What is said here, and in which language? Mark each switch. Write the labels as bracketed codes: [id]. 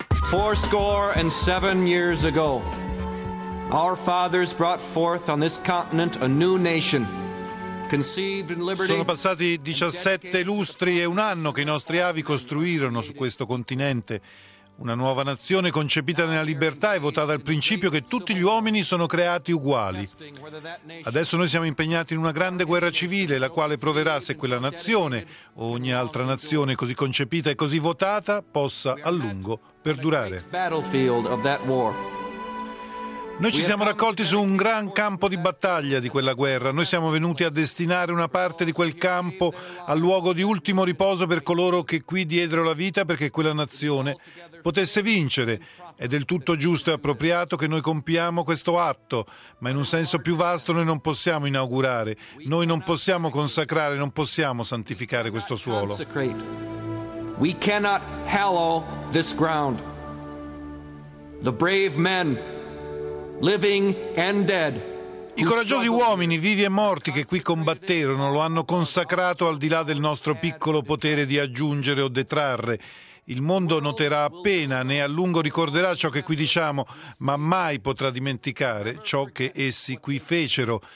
[en] 47 years ago, our fathers brought forth on this continent a new nation. [it] Sono passati 17 lustri e un anno che i nostri avi costruirono su questo continente una nuova nazione concepita nella libertà e votata al principio che tutti gli uomini sono creati uguali. Adesso noi siamo impegnati in una grande guerra civile, la quale proverà se quella nazione o ogni altra nazione così concepita e così votata possa a lungo perdurare. Noi ci siamo raccolti su un gran campo di battaglia di quella guerra. Noi siamo venuti a destinare una parte di quel campo al luogo di ultimo riposo per coloro che qui diedero la vita perché quella nazione potesse vincere. È del tutto giusto e appropriato che noi compiamo questo atto, ma in un senso più vasto noi non possiamo inaugurare, noi non possiamo consacrare, non possiamo santificare questo suolo. [en] We cannot hallow this ground. The brave men living and dead. [it] I coraggiosi uomini, vivi e morti, che qui combatterono, lo hanno consacrato al di là del nostro piccolo potere di aggiungere o detrarre. Il mondo noterà appena, né a lungo ricorderà ciò che qui diciamo, ma mai potrà dimenticare ciò che essi qui fecero.